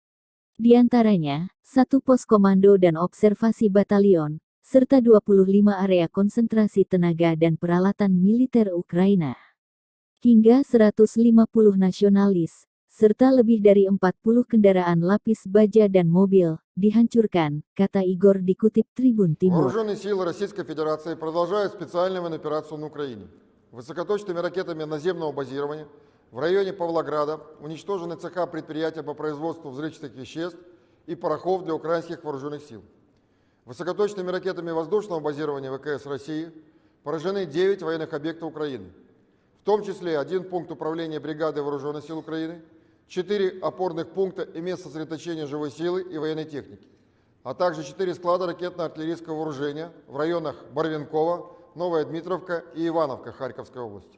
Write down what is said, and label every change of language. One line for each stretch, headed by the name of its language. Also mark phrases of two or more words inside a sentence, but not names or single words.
Indonesian: Di antaranya, 1 pos komando dan observasi batalion, serta 25 area konsentrasi tenaga dan peralatan militer Ukraina. Hingga 150 nasionalis, serta lebih dari 40 kendaraan lapis baja dan mobil, dihancurkan, kata Igor dikutip Tribun Timur.
Russian: Вооруженные силы Российской Федерации продолжают специальную военную операцию на Украине. Высокоточными ракетами наземного базирования в районе Павлограда уничтожены цеха предприятия по производству взрывчатых веществ и порохов для украинских вооруженных сил. Высокоточными ракетами воздушного базирования ВКС России поражены 9 военных объектов Украины, в том числе 1 пункт управления бригады вооруженных сил Украины, 4 опорных пункта и место сосредоточения живой силы и военной техники, а также 4 склада ракетно-артиллерийского вооружения в районах Барвенкова, Новая Дмитровка и Ивановка Харьковской области.